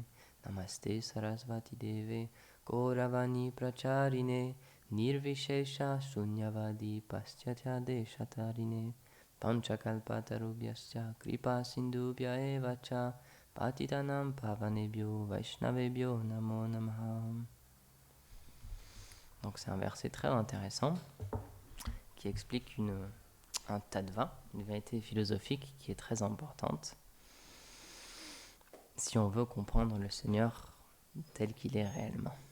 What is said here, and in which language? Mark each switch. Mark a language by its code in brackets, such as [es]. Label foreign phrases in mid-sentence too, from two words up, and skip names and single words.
[sa] Namaste Sarasvati Deve Gauravani Pracharine Nirvishesha Shunyavadi Paschatya Deshatarine. Panchakalpatarubhyascha kripa sindubhya evacha patitanam pavanebhyo vaishnavebhyo namo namaha. [fr] Donc c'est un verset très intéressant qui explique un tattva, une vérité philosophique qui est très importante si on veut comprendre le Seigneur tel qu'il est réellement.